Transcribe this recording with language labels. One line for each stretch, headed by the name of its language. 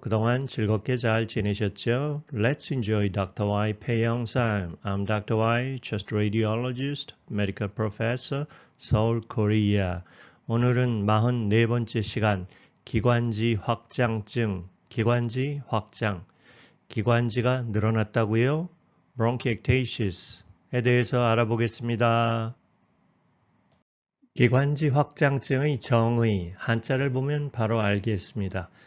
Korean: 그동안 즐겁게 잘 지내셨죠?
English: Let's enjoy Dr. Y
Korean: 폐영상.
English: I'm Dr. Y, Chest Radiologist, Medical Professor, Seoul, Korea.
Korean: 오늘은 44번째 시간, 기관지 확장증, 기관지 확장. 기관지가 늘어났다고요? Bronchiectasias에 대해서 알아보겠습니다. 기관지 확장증의 정의, 한자를 보면 바로 알겠습니다.